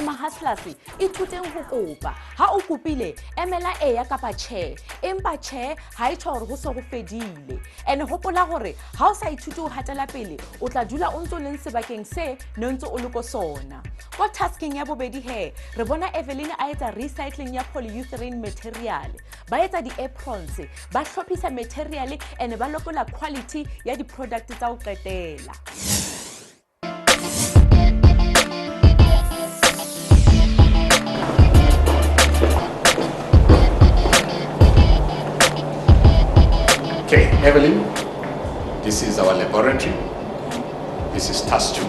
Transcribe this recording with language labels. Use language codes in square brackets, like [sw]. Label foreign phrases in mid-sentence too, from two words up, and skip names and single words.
[st] mahustlers ithuteng go kopa ha o kopile emela eya kapa che empa che ha itsho gore go se go fedile ene hopola gore ha o sa ithuti o hatela pele o tla dula o ntse leng sebakeng se no ntse o le go sona go tasking ya bobedi he re bona Evelyn a etsa recycling ya [en] polyurethane material [st] ba etsa di aprons ba hlophisa material ene ba lokola quality ya di product tsa o qetela. [en] Okay, Evelyn, this is our laboratory. This is task 2.